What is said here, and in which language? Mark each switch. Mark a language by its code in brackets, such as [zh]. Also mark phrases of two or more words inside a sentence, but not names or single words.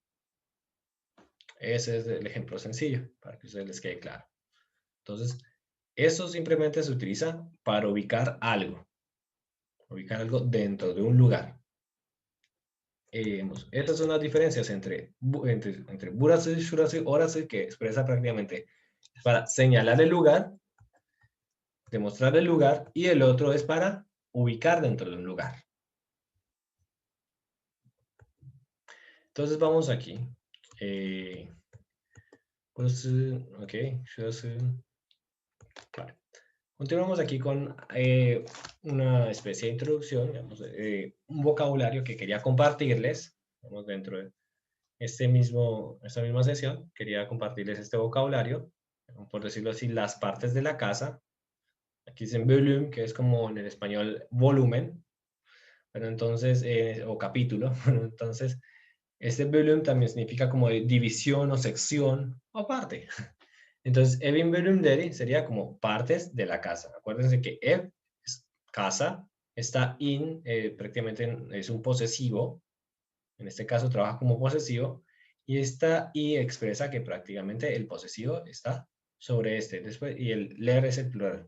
[es] Ese es el ejemplo sencillo, para que a ustedes les quede claro. Entonces, eso simplemente se utiliza para ubicar algo. Ubicar algo dentro de un lugar. Estas son las diferencias entre [tr] burası, şurası, orası, [es] que expresa prácticamente para señalar el lugar, demostrar el lugar, y el otro es para ubicar dentro de un lugar. Entonces vamos aquí. [tr] Burası, ok, şurası. [es] Vale. Continuamos aquí con una especie de introducción, digamos, un vocabulario que quería compartirles, digamos, dentro de esta misma sesión, quería compartirles este vocabulario, por decirlo así, las partes de la casa. Aquí dicen volumen, que es como en el español volumen, pero entonces, o capítulo, entonces, este volumen también significa como división o sección o parte. Entonces, [tr] evin bölümleri [es] sería como partes de la casa. Acuérdense que ev es casa, está in, prácticamente es un posesivo, en este caso trabaja como posesivo, y esta i expresa que prácticamente el posesivo está sobre este, después, y el ler es el plural.